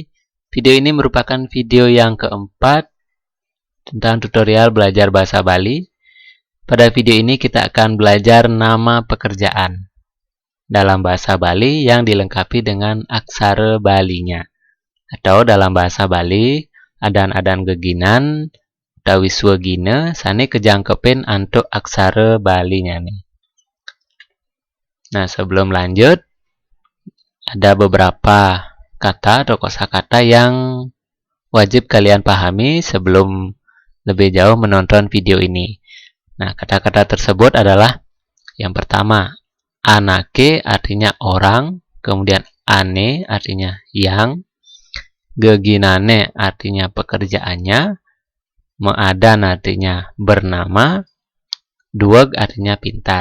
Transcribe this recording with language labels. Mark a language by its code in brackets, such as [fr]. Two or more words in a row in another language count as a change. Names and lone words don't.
[id] Video ini merupakan video yang keempat tentang tutorial belajar bahasa Bali. Pada video ini kita akan belajar nama pekerjaan dalam bahasa Bali yang dilengkapi dengan aksara Balinya. Atau dalam bahasa Bali, [ban] adan-adan geginan Wiswa gina, sane kejangkepin [id] untuk aksara Balinya nih. Nah, sebelum lanjut, ada beberapa kata atau kosakata yang wajib kalian pahami sebelum lebih jauh menonton video ini. Nah, kata-kata tersebut adalah yang pertama, anake artinya orang, kemudian ane artinya yang, geginane artinya pekerjaannya, meadan artinya bernama, dueg artinya pintar.